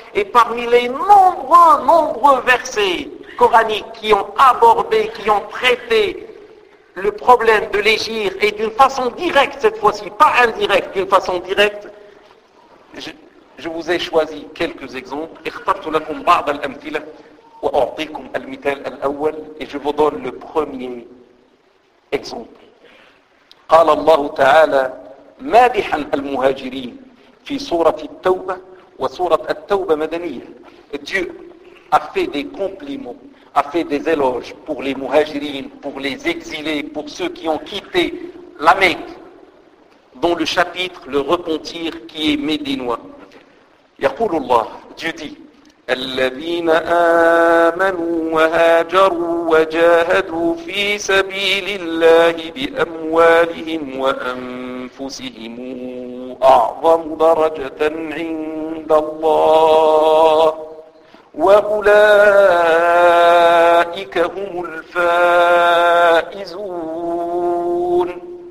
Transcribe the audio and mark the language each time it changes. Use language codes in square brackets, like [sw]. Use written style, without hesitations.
[fr] Et parmi les nombreux versets coraniques qui ont abordé, qui ont traité le problème de l'égir, et d'une façon directe cette fois-ci, pas indirecte, d'une façon directe, je vous ai choisi quelques exemples. [ar] اخترت لكم بعض الأمثلة وأعطيكم المثال الأول. [fr] Et je vous donne le premier exemple. [ar] قال الله تعالى مادحا المهاجرين في سورة التوبة وسورة التوبة مدنية. [fr] Dieu a fait des compliments, a fait des éloges pour les muhajirin, pour les exilés, pour ceux qui ont quitté la Mecque, dont le chapitre, le repentir qui est médinois. [ar] يقول الله, [fr] Dieu dit, [ar] الذين آمنوا وهاجروا وجاهدوا في سبيل الله بأموالهم وأنفسهم أعظم درجة عند الله وأولئك هم الفائزون